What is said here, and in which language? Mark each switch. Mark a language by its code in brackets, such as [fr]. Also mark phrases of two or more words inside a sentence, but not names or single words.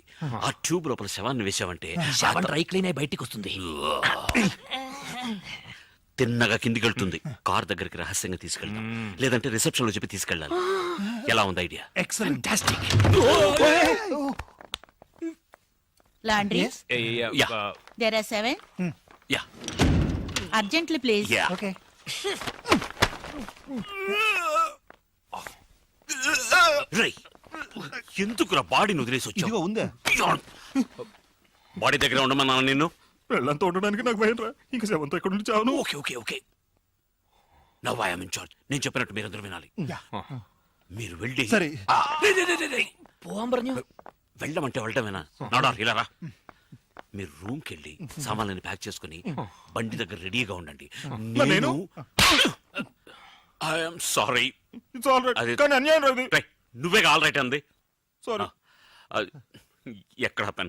[te] ఆ ట్యూబ్ లోపల శవాన్ని వేసావంటే [en] dry clean [te] అయి బయటికి వస్తుంది. తిన్నగా కిందికి వెళ్తుంది. కార్ దగ్గరికి రహస్యంగా తీసుకెళ్తాం, లేదంటే రిసెప్షన్ లో చెప్పి తీసుకెళ్ళాలి. ఎలా ఉంది ఐడియా? ఎక్సలెంట్. లాండ్రీ Yeah. [en] There are 7 [te] యా [en] Urgently please. [te] యా. ఓకే. రేయ్, ఎందుకురా బాడీని వదిలేసి వచ్చావు? ఇదిగో ఉందే. బాడీ దగ్గర ఉండమన్నా నిన్ను. వెళ్ళంతా ఉండడానికి నాకు భయం రా. ఇంకా శవంతో ఎక్కడ నుండి చావను. [en] Okay okay okay, now I am in charge. [te] నేను చెప్పినట్టు మీరందరూ వినాలి. మీరు వెళ్ళి సరే. [ml] പോവാൻ പറഞ്ഞു. [te] వెళ్ళమంటే వెళ్ళటమేనా? నడా, ఇలా రా. మీరు రూమ్ కి వెళ్ళి సామాన్లని ప్యాక్ చేసుకుని బండి దగ్గర రెడీగా ఉండండి. నేను [en] I'm sorry. It's all right. [te] అది- కానీ అన్యాయం రాదు. నువ్వే [en] all right [te] అంది. సారీ. ఎక్కడ పెన్?